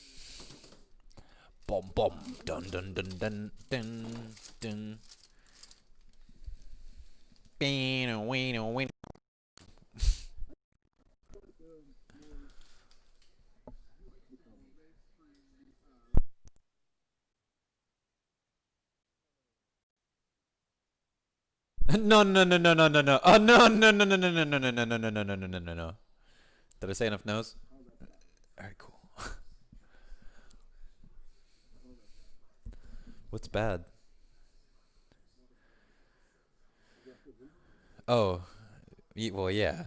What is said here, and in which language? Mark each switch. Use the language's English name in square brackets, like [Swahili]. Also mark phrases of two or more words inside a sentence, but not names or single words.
[English] Bom bom dun dun dun dun dun dun. Wino wino wino. No no no no no no no. Oh no no no no no no no no no no no no no no no no. Did I say enough no's? Alright, cool. What's bad? Oh, well, yeah.